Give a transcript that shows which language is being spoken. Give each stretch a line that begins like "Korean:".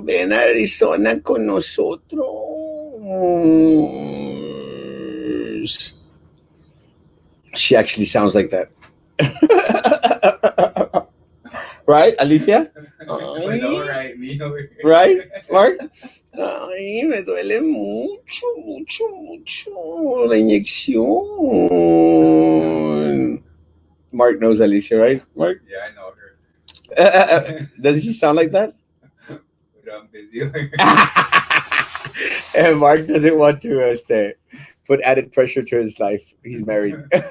Spanish: Ven a Arizona con nosotros.
English: She actually sounds like that. Right, Alicia? I know, right? Me over here. Right, Mark?
Spanish: Ay, me duele mucho, mucho, mucho la inyección.
English: Mark knows Alicia, right, Mark? Yeah, I know her. Does she sound like that? But I'm busy over here. And Mark doesn't want to stay, put added pressure to his life. He's married.